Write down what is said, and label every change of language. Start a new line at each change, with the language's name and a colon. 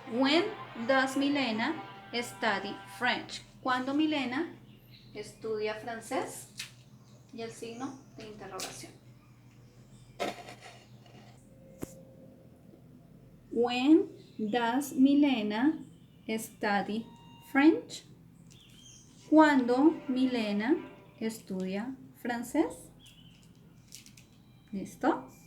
English: When does Milena study French?
Spanish: Cuando Milena estudia francés. Y el signo de interrogación.
English: When does Milena study French?
Spanish: ¿Cuándo Milena estudia francés? ¿Listo?